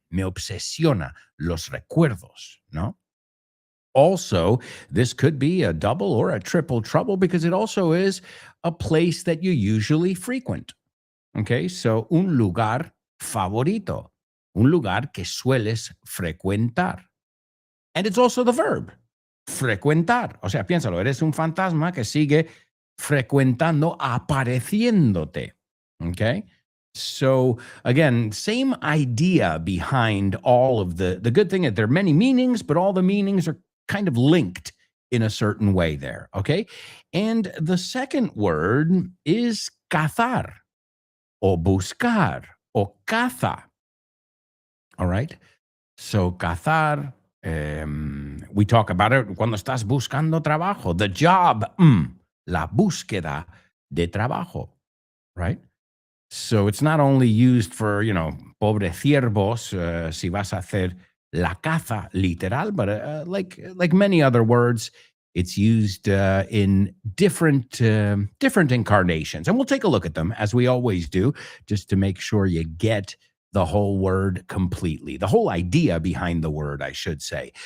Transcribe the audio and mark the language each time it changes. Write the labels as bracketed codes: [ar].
[es] Me obsesiona los recuerdos, ¿no? [en] Also, this could be a double or a triple trouble because it also is a place that you usually frequent. [es] Okay, so un lugar favorito, un lugar que sueles frecuentar. [en] And it's also the verb, frecuentar. [es] O sea, piénsalo, eres un fantasma que sigue frecuentando, apareciéndote. [en] Okay? So again, same idea behind all of the good thing that there are many meanings, but all the meanings are kind of linked in a certain way there, okay? And the second word is [es] cazar, o buscar, o caza, [en] all right? [es] So cazar, [en] we talk about it [es] cuando estás buscando trabajo, [en] the job, [es] la búsqueda de trabajo, right? [en] So it's not only used for, [es] pobre ciervos, si vas a hacer la caza literal, [en] but like many other words, it's used in different incarnations. And we'll take a look at them, as we always do, just to make sure you get the whole word completely, the whole idea behind the word, I should say.